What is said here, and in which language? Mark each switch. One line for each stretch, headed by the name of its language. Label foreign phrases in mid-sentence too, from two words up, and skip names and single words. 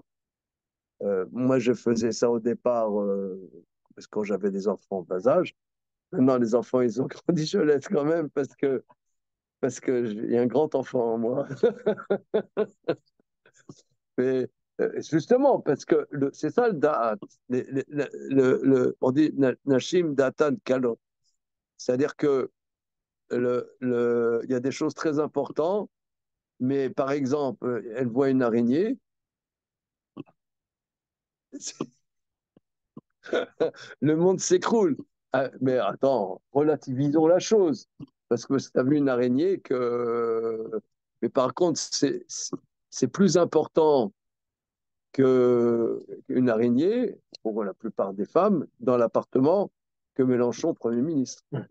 French: Moi, je faisais ça au départ, parce que quand j'avais des enfants en bas âge. Maintenant, les enfants, ils ont grandi, je laisse quand même, parce que il y a un grand enfant en moi. Mais justement, parce que c'est ça le da'at. On dit
Hebrew: נשים דעתן קלות.
French: C'est-à-dire que il y a des choses très importantes, mais par exemple, elle voit une araignée, le monde s'écroule. Ah, mais attends, relativisons la chose. Parce que si tu as vu une araignée, mais par contre, c'est plus important qu'une araignée, pour la plupart des femmes, dans l'appartement, que Mélenchon, Premier ministre.